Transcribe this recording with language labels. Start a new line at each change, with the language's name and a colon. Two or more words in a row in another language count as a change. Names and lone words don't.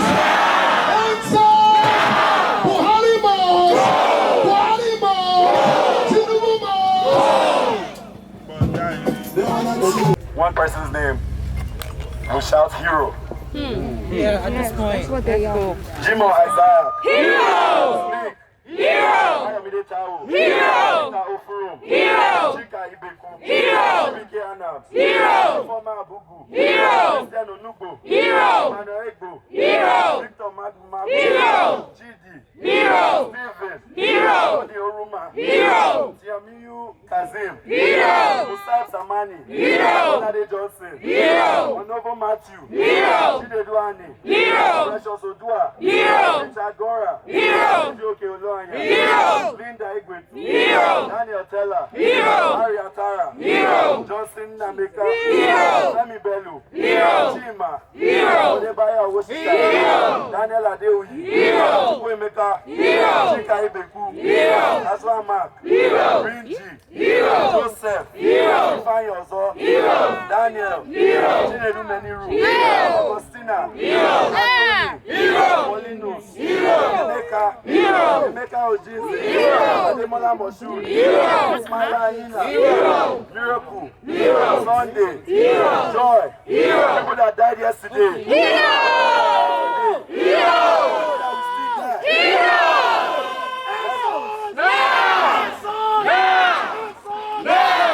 English: Answers! Buhari must! Buhari must! Tinubu must! One person's name will shout hero. Yeah, at this point. That's what they are. Jimo Isaiah. Hero! Snake. Hero! Ayomide Tao. Hero! Chika Ofurum. Hero! Chika Ibeku. Hero! Chibike Anam. Hero! Former Abugu. Hero! Christian Onugbo. Hero! Emmanuel Egbo. Hero! Victor Magu. Hero! Chidi. Hero! Stephen. Hero! Odi Oruma. Hero! Tiamiyu Kazim. Hero! Musab Samani. Hero! Olade Johnson. Hero! Onovo Matthew. Hero! Chinedu Ani. Hero! Precious Odua. Hero! Richard Gora. Hero! Oke Oloanya. Hero! Linda Igwetu. Hero! Daniel Teller. Hero! Harry Atara. Hero! Johnson Nameka. Hero! Femi Bello. Hero! Chima. Hero! Odebaya Owosita. Hero! Daniel Adeoyi. Hero! Chukwuemeka. Hero! Chika Ibeku. Hero! Aswa Mark. Hero! Rinji. Hero! Joseph. Hero! Ifeanyi Ozo. Hero! Daniel. Hero! Chinedu Meniru. Hero! Augustina. Hero! Hero! Molinus. Hero! Emeka. Hero! Emeka Ojize. Hero! Ademola Moshood. Hero! Ismaila Ayina. Hero! Miracle. Hero! Sunday. Hero! Joy. Hero! People that died yesterday. Hero! Hero! Hero!